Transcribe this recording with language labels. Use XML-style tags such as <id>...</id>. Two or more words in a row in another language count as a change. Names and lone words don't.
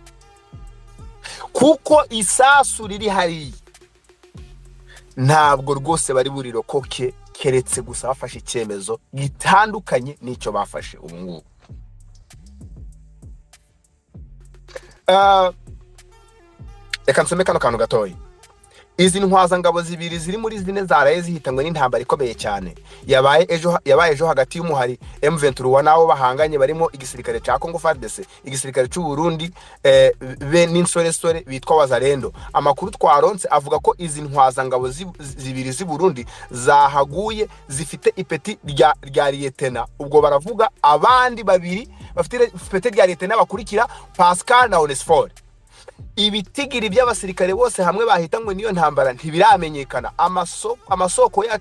<rw>kuko isasu riri hari ntabwo rwose bari burirokoke keretse gusa bafashe icyemezo gitandukanye n'icyo bafashe ubu ngubu reka nsome kano kantu gatoya izi ntwaza ngabo zibiri ziri muri zine zaraye zihitangwe n'intambara ikomeye cyane yabaye ejo hagati y'umuhari M23 nawo bahanganye barimo igisirikare cya Congo FARDC igisirikare cy'u Burundi be n'insoresore bitwa Wazalendo amakuru twaronse avuga ko izi ntwaza ngabo zibiri z'i Burundi zahaguye zifite ipeti rya liyetena ubwo baravuga abandi babiri bafite ipeti rya liyetena bakurikira Pascal na Onesphore ibitigiri by'abasirikare bose hamwe bahitangwe niyo ntambara ntibiramenyekana amasoko yacu</rw>